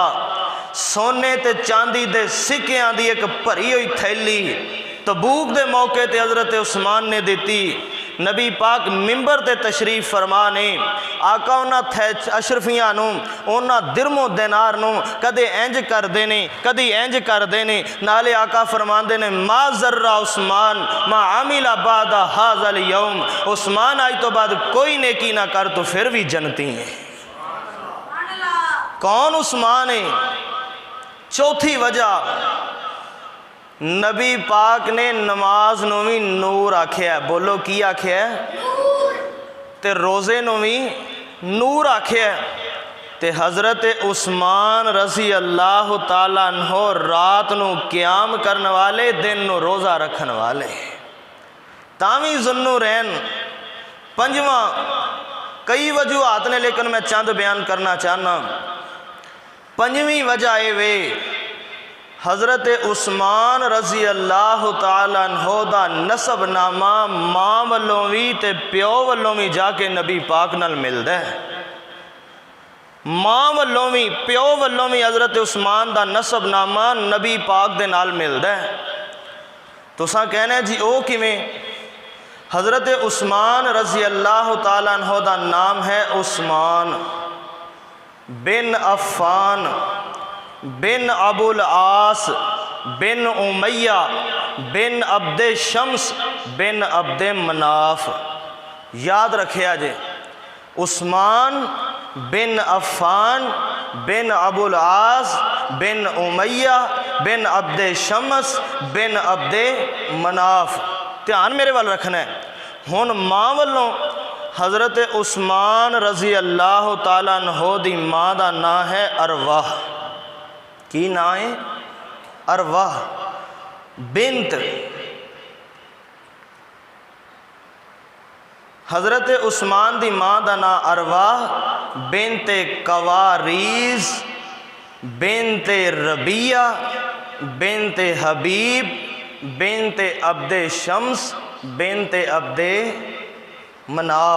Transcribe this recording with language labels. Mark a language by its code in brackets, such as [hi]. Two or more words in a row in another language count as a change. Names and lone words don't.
[pa] سونے تے چاندی دے سکیاں دی ایک بھری ہوئی تھیلی تبوک دے موقعے تے حضرت عثمان نے دتی. نبی پاک منبر تے تشریف فرما نے. آقا انہاں نے اشرفیاں انہاں نے درہم و دینار کدے انج کردے نے، کدی انج کردے نے. نالے آقا فرماتے نے [ar] ما ضر عثمان ما عمل بعد هذا اليوم. [pa] عثمان اج تو بعد کوئی نیکی نا کرے تو فیر بھی جنتی ہے. کون عثمان ہے? چوتھی وجہ نبی پاک نے نماز نوں بھی نور آکھیا. بولو کی آکھیا? تے روزے نوں بھی نور آکھیا. تے حضرت عثمان [ar] رضي اللہ تعالى عنه [pa] رات نوں قیام کرن والے، دن نوں روزہ رکھن والے. تاوی ذوالنورین. پنجواں کئی وجوہات نے، لیکن میں چند بیان کرنا چاہناں. پنجویں وجہ یہ وے حضرت عثمان [ar] رضي اللہ تعالى عنه [pa] دا نسب نامہ ماں ولوں بھی تے پیو ولوں بھی جا کے نبی پاک نال ملدا ہے. ماں ولوں بھی پیو ولوں بھی حضرت عثمان دا نسب نامہ نبی پاک دے نال ملدا ہے. تساں کہنا جی او کویں? حضرت عثمان [ar] رضي اللہ تعالى عنه [pa] دا نام ہے عثمان بن عفان بن ابو العاص بن امیہ بن عبد شمس بن عبد مناف. یاد رکھیا جے، عثمان بن عفان بن ابو العاص بن امیہ بن عبد شمس بن عبد مناف. دھیان میرے وَل رکھنا ہے. ہن ماں ولوں حضرت عثمان [ar] رضي اللہ تعالى عنه [pa] دی ماں دا نام ہے اروی. کی نام ہے؟ اروی بنت. حضرت عثمان دی ماں دا نام اروی بنت کریز بنت ربیعہ بنت حبیب بنت عبد شمس بنت عبد مناف.